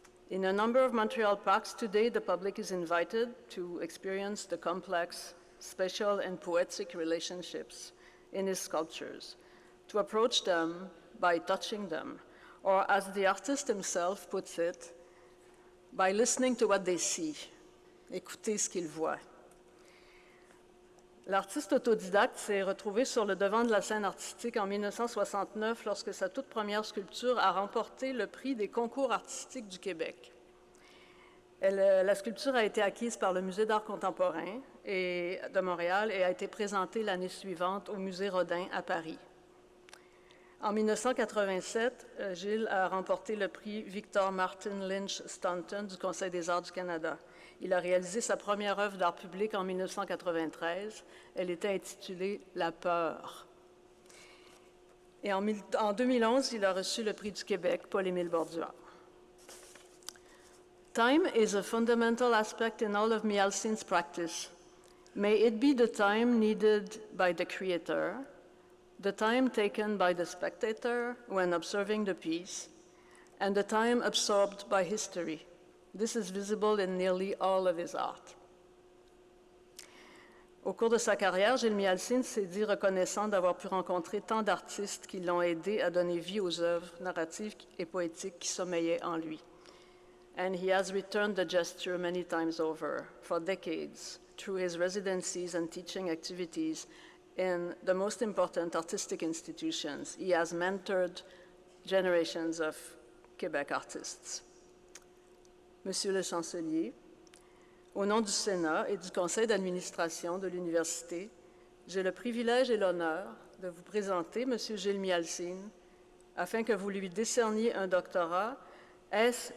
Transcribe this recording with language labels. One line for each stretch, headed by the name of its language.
English: In a number of Montreal parks today, the public is invited to experience the complex, special, and poetic relationships in his sculptures, to approach them by touching them, or as the artist himself puts it, by listening to what they see,
French: écouter ce qu'ils voient. L'artiste autodidacte s'est retrouvé sur le devant de la scène artistique en 1969 lorsque sa toute première sculpture a remporté le prix des concours artistiques du Québec. La sculpture a été acquise par le Musée d'art contemporain de Montréal et a été présentée l'année suivante au Musée Rodin à Paris. En 1987, Gilles a remporté le prix Victor Martin Lynch Staunton du Conseil des arts du Canada. Il a réalisé sa première œuvre d'art public en 1993. Elle était intitulée « La peur ». Et en 2011, il a reçu le prix du Québec, Paul-Émile Borduas.
English: Time is a fundamental aspect in all of Mialcine's practice. May it be the time needed by the creator, the time taken by the spectator when observing the piece, and the time absorbed by history. This is visible in nearly all of his art.
French: Au cours de sa carrière, Gilles Mialcine s'est dit reconnaissant d'avoir pu rencontrer tant d'artistes qui l'ont aidé à donner vie aux œuvres narratives et poétiques qui sommeillaient en lui.
English: And he has returned the gesture many times over, for decades, through his residencies and teaching activities in the most important artistic institutions. He has mentored generations of Quebec artists.
French: Monsieur le chancelier, au nom du Sénat et du conseil d'administration de l'université, j'ai le privilège et l'honneur de vous présenter Monsieur Gilles Mialcine afin que vous lui décerniez un doctorat S.